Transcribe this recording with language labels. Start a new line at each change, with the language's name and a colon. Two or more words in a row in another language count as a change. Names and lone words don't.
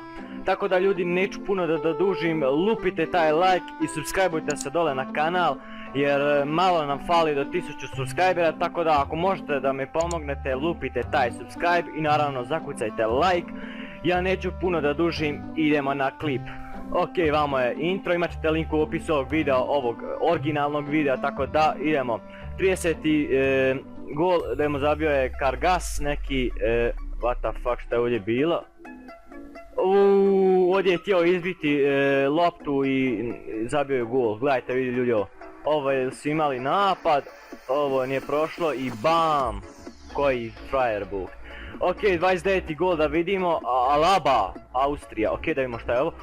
Bosnian: Tako da ljudi, neću puno da dužim, lupite taj like i subscribeujte se dole na kanal, jer malo nam fali do 1000 subscribera, tako da ako možete da me pomognete, lupite taj subscribe i naravno zakucajte like. Ja neću puno da dužim, idemo na klip. Ok, vamo je intro, imat ćete link u opisu ovog videa, ovog originalnog videa, tako da idemo. 30. gol, idemo, zabio je Kargas, neki,
English: what the fuck,
Bosnian: šta je ovdje bilo? Ovdje je htio izbiti loptu i zabio je gol, gledajte, vidi ljudi ovo. Ovo su imali napad, ovo nije prošlo i BAM! Koji frajerbuk. Ok, 29. gol da vidimo, Alaba, Austrija, ok, da vidimo šta je ovo.